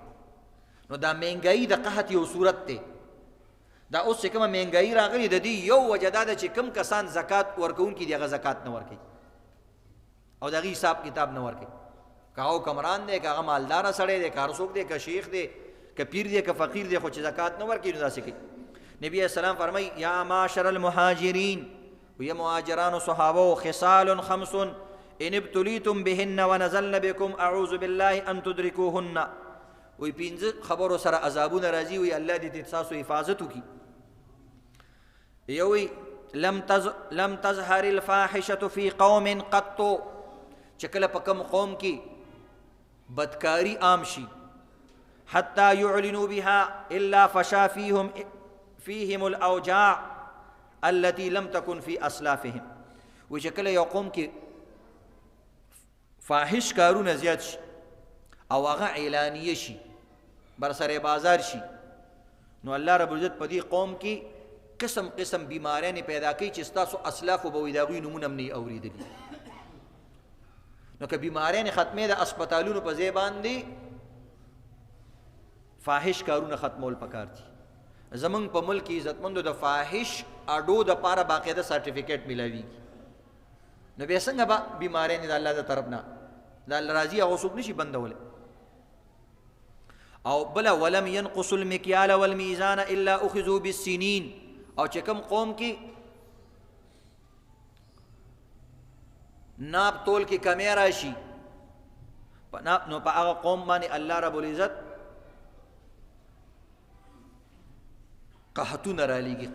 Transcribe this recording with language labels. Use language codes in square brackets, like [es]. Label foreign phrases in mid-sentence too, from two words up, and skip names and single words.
[ps] نو دا مهنګایي د قحط یو صورت دی. دا اوس چې کومه مهنګایي راغلي د دې یو وجه دا ده چې کوم کسان زکات ورکوونکي دي هغه زکات نه ورکوي او د هغې حساب کتاب نه ورکوي. که هغه حکمران دی، که هغه مالداره سړی دی، که هر څوک دی، که شیخ دی، که پیر دی، که فقیر دی، خو چې زکات نه ورکوي نو داسې کوي. نبی [ar] علیہ السلام [ps] فرمایي [ar] یا معاشر المهاجرین، [ps] یا مهاجرانو صحابو، [ar] خصال 5 ان ابتلیتم بهن ونزلن بكم اعوذ بالله ان تدركوهن. [ps] وی 5 خبرو سره عذابونه راځي، وی الله دې تاسو حفاظت وکړي. [ar] یوی لم تظهر الفاحشه في قوم قط، [ps] چې کله په کوم قوم کې بدکاری عام شي [ar] حتى يعلنوا بها الا فشا فيهم الاوجاع التي لم تكن في اسلافهم. [ps] وی چې کله یو قوم کې فاحش کارونه زیات شي او هغه اعلانیه شي، برسره بازار شي، نو الله رب العزت په دې قوم کې قسم قسم بیماریاں پیدا کوي چې ستاسو اسلافو به وي د هغوی نومونه هم نه اورېدلي. نو که بیماریاں ختمې د اسپتالونو په ځای باندې فاحش کارونه ختمول پکار دي. زمونږ په ملک کې عزتمندو د فاحش اډو د پاره باقاعده سرټیفیکیټ ملاویږي. نو بیا څنګه به بیماریاں د الله د طرف نه د الله راضي هغه څوک نشي بندولی. [ar] او بلا ولم ينقص المكيال والميزان الا اخذوا بالسنين. [ps] او چې کوم قوم کې ناب تول کې کمی راشي نو په هغه قوم باندې الله رب العزت قحطونه رالیږي.